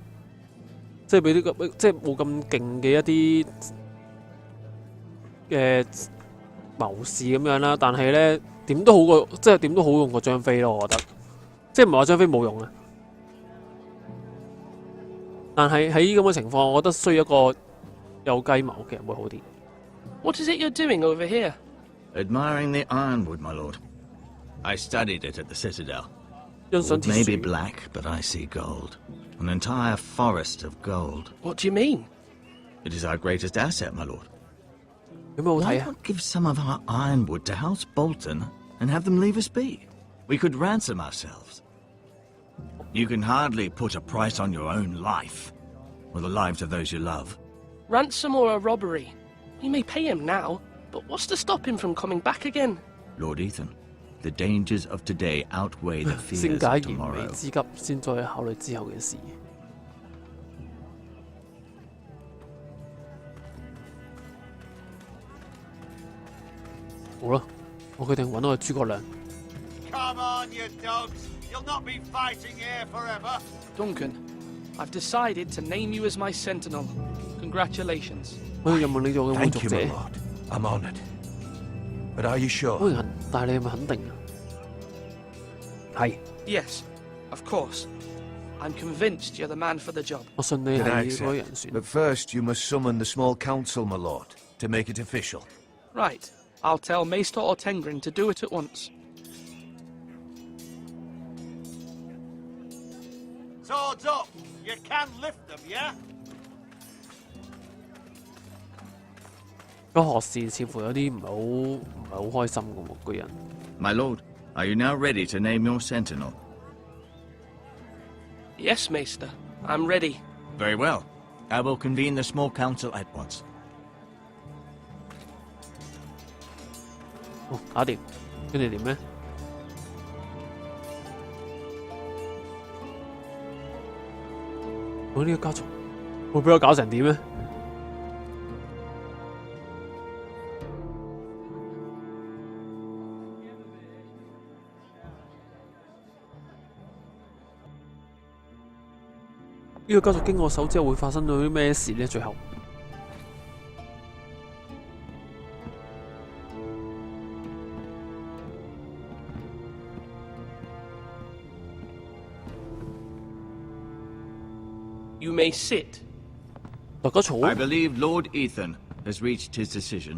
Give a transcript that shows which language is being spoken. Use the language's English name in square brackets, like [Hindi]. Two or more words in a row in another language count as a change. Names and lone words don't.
[Cantonese] 即係俾啲即係冇咁勁嘅一啲嘅謀士咁樣啦，但係咧點都好過，即係點都好用過張飛咯，我覺得。即係唔係話張飛冇用啊，但係喺咁嘅情況，我覺得需要一個有計謀嘅人會好啲。 [English] What is it you're doing over here? Admiring the ironwood, my lord. I studied it at the citadel. [Cantonese] 欣賞 [English] It [Cantonese] 鐵 [English] may be [Cantonese] 樹。 [English] black, but I see gold. An entire forest of gold. What do you mean? It is our greatest asset, my lord. [Cantonese] 有咩好 [English] Why [Cantonese] 睇啊？ [English] not give some of our ironwood to House Bolton and have them leave us be? We could ransom ourselves. You can hardly put a price on your own life, or the lives of those you love. Ransom or a robbery? We may pay him now, but what's to stop him from coming back again? Lord Ethan, the dangers of today outweigh the [Cantonese] 先 [English] fears [Cantonese] 解 [English] of [Cantonese] 燃眉 [English] tomorrow. [Cantonese] 之急，先再考慮之後嘅事。好啦，我決定揾我嘅諸葛亮。 [English] Come on, you dogs. You'll not be fighting here forever. Duncan, I've decided to name you as my sentinel. Congratulations. [Cantonese] 我要任務你做嘅會 [English] Thank [Cantonese] 族 [English] you, [Cantonese] 者。 [English] my lord. I'm honored. But are you [Cantonese] 當 [English] sure? [Cantonese] 然，但係你係咪肯定啊？係， [English] Yes, of course. I'm convinced you're the man for the job. [Cantonese] 我信你 [English] Then I [Cantonese] 係嗰個人 [English] accept. [Cantonese] 選。 [English] But first, you must summon the small council, my lord, to make it official. Right. I'll tell Maester Ortengrin to do it at once. Swords up. You can lift them, yeah? [Cantonese] 個學士似乎有啲唔係好開心嘅喎，個人。 [English] My lord, are you now ready to name your sentinel? Yes, Maester. I'm ready. Very well. I will convene the small council at once. [Cantonese] 哦，搞掂。跟住點咧？我呢個家族會俾我搞成點咧？呢個家族經我手之後會發生到啲咩事咧？最後？ [English] You may sit. [Cantonese] 大家坐。 [English] I believe Lord Ethan has reached his decision.